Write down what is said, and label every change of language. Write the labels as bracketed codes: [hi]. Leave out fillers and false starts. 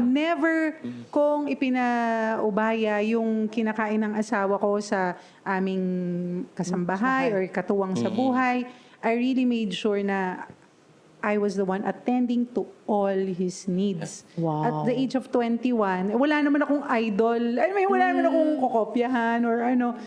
[tl] Never kong ipinaubaya yung kinakain ng asawa ko sa aming kasambahay or katuwang sa buhay. [en] I really made sure na I was the one attending to all his needs. Wow. At the age of 21, [tl] wala naman akong idol. Wala naman akong kokopyahan or ano.